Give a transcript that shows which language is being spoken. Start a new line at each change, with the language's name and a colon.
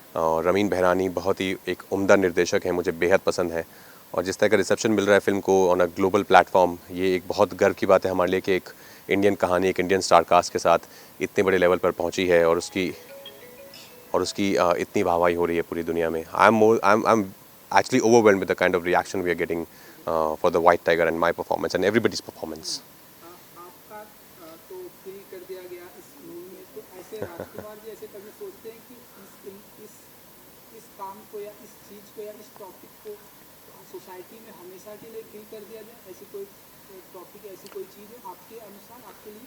Hindi: और रमीन बहरानी बहुत ही एक उम्दा निर्देशक है, मुझे बेहद पसंद है। और जिस तरह का रिसेप्शन मिल रहा है फिल्म को ऑन अ ग्लोबल प्लेटफॉर्म, ये एक बहुत गर्व की बात है हमारे लिए कि एक इंडियन कहानी, एक इंडियन स्टार कास्ट के साथ इतने बड़े लेवल पर पहुँची है, और उसकी इतनी वाहवाही हो रही है पूरी दुनिया में।
English: I'm actually overwhelmed with the kind of reaction we are getting for the White Tiger and my performance and everybody's performance.
Hindi: आपका तो किल कर दिया गया इस मूवी में, तो ऐसे राजकुमार जी ऐसे कभी सोचते हैं कि इस काम को या इस चीज़ को या इस टॉपिक को सोसाइटी में हमेशा के लिए किल कर दिया जाए? ऐसी कोई टॉपिक, ऐसी कोई चीज़ है आपके अनुसार, आपके लिए?